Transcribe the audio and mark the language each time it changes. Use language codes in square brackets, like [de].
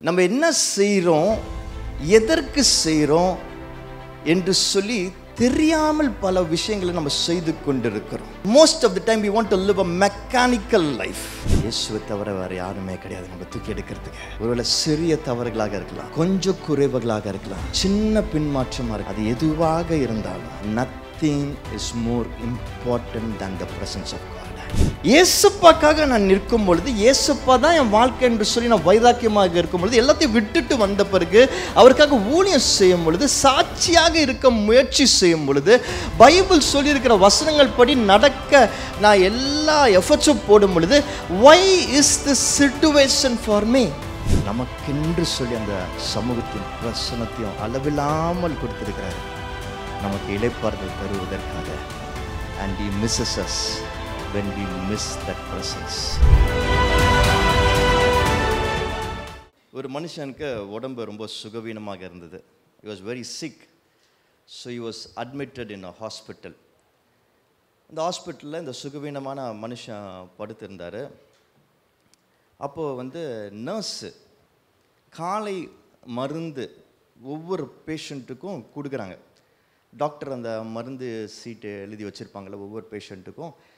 [ta] நம்ம என்ன செய்கிறோம், எதற்கு செய்கிறோம் என்று சொல்லி தெரியாமல் பல விஷயங்களை நம்ம செய்து கொண்டிருக்கிறோம். [en] Most of the time we want to live a mechanical life. [ta] இயேசுவை தவிர வேற யாருமே கிடையாது நம்ம தூக்கி எடுக்கிறதுக்கு. ஒருவேளை சிறிய தவறுகளாக இருக்கலாம், கொஞ்சம் குறைவுகளாக இருக்கலாம், சின்ன பின்மாற்றமாக இருக்கலாம். அது எதுவாக இருந்தாலும் [en] nothing is more important than the presence of God. [ta] இயேசுப்பாக்காக நான் நிற்கும் பொழுது, இயேசுப்பா தான் என் வாழ்க்கை என்று சொல்லி நான் வைராக்கியமாக இருக்கும் பொழுது, எல்லாத்தையும் விட்டுட்டு வந்த பிறகு அவருக்காக ஊழியம் செய்யும் பொழுது, சாட்சியாக இருக்க முயற்சி செய்யும் பொழுது, பைபிள் சொல்லியிருக்கிற வசனங்கள் படி நடக்க நான் எல்லா எஃபர்ட்ஸும் போடும் பொழுது, [en] why is this situation for me? [ta] நமக்கென்று சொல்லி அந்த சமூகத்தின் பிரசனத்தையும் அளவில்லாமல் கொடுத்திருக்கிறார், நமக்கு இளைப்பாறுதல் தருவதற்காக. [en] and he misses us when we miss that presence. [ta] ஒரு மனுஷனுக்கு உடம்பு ரொம்ப சுகவீனமாக இருந்தது. [en] He was very sick, so he was admitted in a hospital. [ta] இந்த ஹாஸ்பிட்டலில் இந்த சுகவீனமான மனுஷன் படுத்திருந்தார். அப்போது நர்ஸு காலை மருந்து ஒவ்வொரு பேஷண்ட்டுக்கும் கொடுக்குறாங்க. டாக்டர் அந்த மருந்து சீட்டு எழுதி வச்சுருப்பாங்களே ஒவ்வொரு பேஷண்ட்டுக்கும்.